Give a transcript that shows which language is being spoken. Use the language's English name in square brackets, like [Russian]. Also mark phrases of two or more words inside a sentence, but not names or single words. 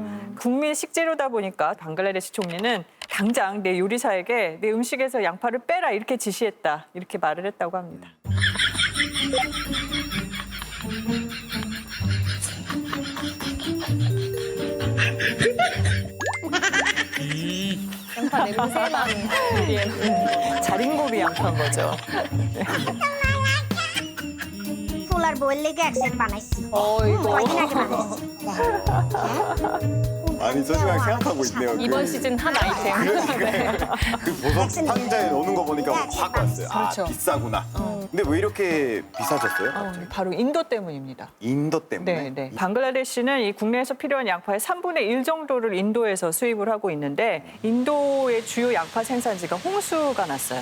[Korean] 국민 식재료다 보니까 방글라데시 총리는 당장 내 요리사에게 내 음식에서 양파를 빼라 이렇게 지시했다 이렇게 말을 했다고 합니다. 양파 냄새만 자린고비 양파인 거죠. [Bangla] ফুলার বইয়ের লেগে অ্যাক্সেন্ট বানাইছি কয়দিন আগে বানাইছি [Korean] 아니 저 시간 생각하고 있네요. 이번 시즌 한 아이템. 그 보석 상자에 넣는 거 보니까 확 왔어요. 아 그렇죠. 비싸구나. 근데 왜 이렇게 비싸졌어요? 바로 인도 때문입니다. 인도 때문에? 네. 방글라데시는 이 국내에서 필요한 양파의 3분의 1 정도를 인도에서 수입을 하고 있는데 인도의 주요 양파 생산지가 홍수가 났어요.